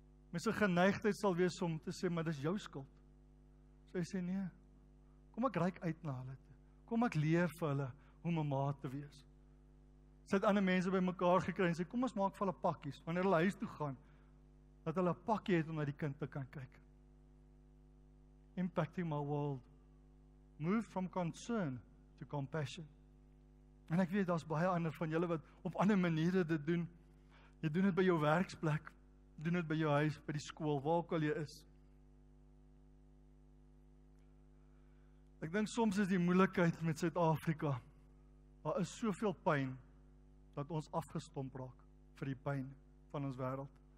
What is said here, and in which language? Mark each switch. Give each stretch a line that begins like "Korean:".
Afrikaans: Met sy geneigtheid sal wees om te sê, maar dis jou skuld. Sy sê nee, kom ek reik uit na hulle toe. Kom ek leer vir hulle hoe om 'n ma te wees. Sy het ander mense by mekaar gekry en sê, kom ons maak vir hulle pakkies, wanneer hulle huis toe gaan, dat hulle 'n pakkie het om na die kind te kan kyk.
English: Impacting my world. Move from concern to compassion.
Afrikaans: En ek weet, daar's baie ander van julle wat op ander maniere dit doen. Jy doen dit by jou werksplek, doen dit by jou huis, by die skool, waar ook al jy is. Ek dink soms is die moeilikheid met Suid-Afrika, daar is soveel pyn, dat ons afgestomp raak vir die pyn van ons wêreld.